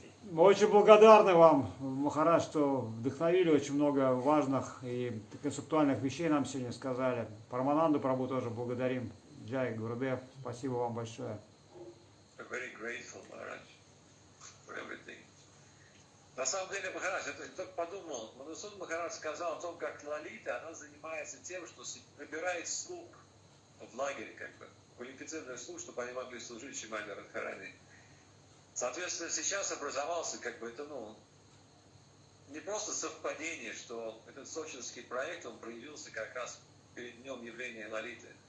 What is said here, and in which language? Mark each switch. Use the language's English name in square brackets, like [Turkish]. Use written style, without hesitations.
[Russian] Мы очень благодарны вам, Махарадж, что вдохновили, очень много важных и концептуальных вещей нам сегодня сказали. Парамананду Прабху тоже благодарим. Джай, Гурудев, спасибо вам большое. [English] Very grateful, Maharaj, for everything. [Russian] На самом деле, Махарадж, я только подумал, Мадхусудан Махарадж сказал о том, как Лалита, она занимается тем, что набирает слуг в лагере, как бы, квалифицированных слуг, чтобы они могли служить Шримати Радхарани. Соответственно, сейчас образовался, как бы, это, не просто совпадение, что этот сочинский проект, он проявился как раз перед днем явления Лалиты.